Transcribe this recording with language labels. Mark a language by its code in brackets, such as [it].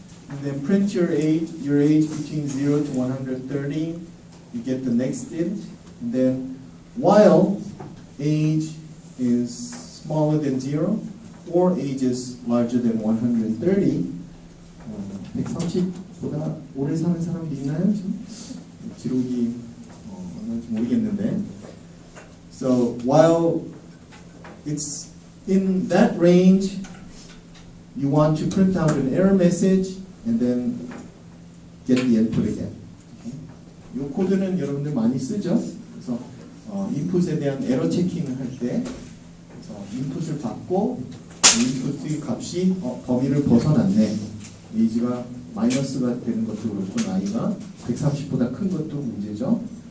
[en] And then print your age between 0 to 130. You get the next int. And then while age is smaller than 0 or age is larger than 130. [ko] 130보다 오래 사는 사람도 있나요? 지금? 기록이 얼마인지 모르겠는데. [en] So while it's in that range, you want to print out an error message and then get the input again. [ko] 이 코드는 여러분들 많이 쓰죠. 그래서 인풋에 대한 에러 체킹을 할 때 인풋을 받고 인풋의 값이 범위를 벗어났네. 에이지가 마이너스가 되는 것도 그렇고 나이가 130보다 큰 것도 문제죠.